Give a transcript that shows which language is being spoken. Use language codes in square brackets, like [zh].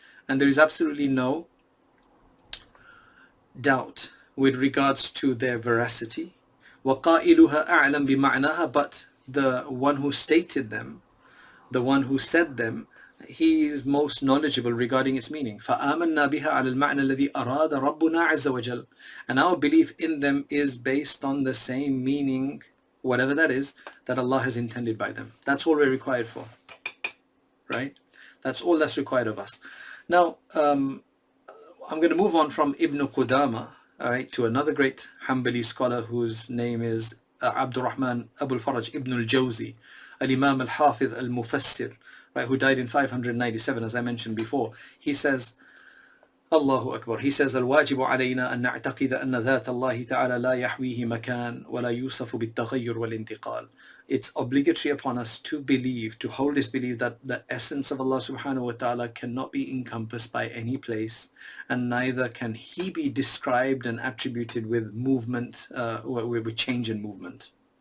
[en] And there is absolutely no doubt with regards to their veracity. [ar] وقائلها أعلم بمعناها. [en] But the one who stated them, the one who said them, he is most knowledgeable regarding its meaning. [ar] فآمنا بها على المعنى الذي أراد ربنا عز وجل. [en] And our belief in them is based on the same meaning, whatever that is, that Allah has intended by them. That's all we're required for, right? That's all that's required of us. Now, I'm going to move on from Ibn Qudama, all right, to another great Hanbali scholar whose name is Abdurrahman Abu al-Faraj Ibn al-Jawzi, al-Imam al-Hafidh al-Mufassir, right, who died in 597, as I mentioned before. He says, Allahu Akbar. He says, [ar] الواجب علينا أن نعتقد أن ذات الله تعالى لا يحويه مكان ولا يوصف بالتغير والانتقال. [en] It's obligatory upon us to believe, to hold this belief that the essence of Allah subhanahu wa ta'ala cannot be encompassed by any place, and neither can he be described and attributed with movement, with change in movement.